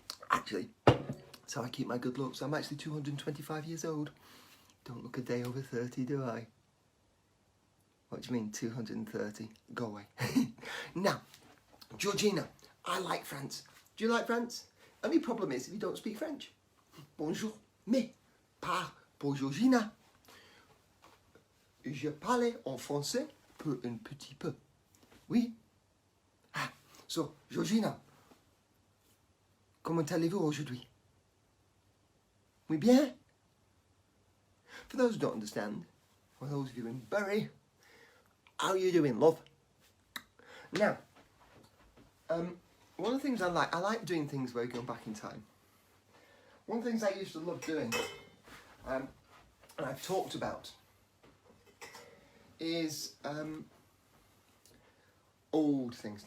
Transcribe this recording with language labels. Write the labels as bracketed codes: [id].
[en] Actually, that's how I keep my good looks. I'm actually 225 years old. Don't look a day over 30, do I? What do you mean, 230? Go away. Now, Georgina, I like France. Do you like France? Only problem is if you don't speak French. [fr] Bonjour, mais pas pour Georgina. Je parle en français pour un petit peu. Oui. [en] Ah, so, [fr] Georgina, comment allez-vous aujourd'hui? Oui bien? [en] For those who don't understand, for those of you in Bury, how are you doing, love? Now, one of the things I like doing things where we go back in time. One of the things I used to love doing, and I've talked about, is old things.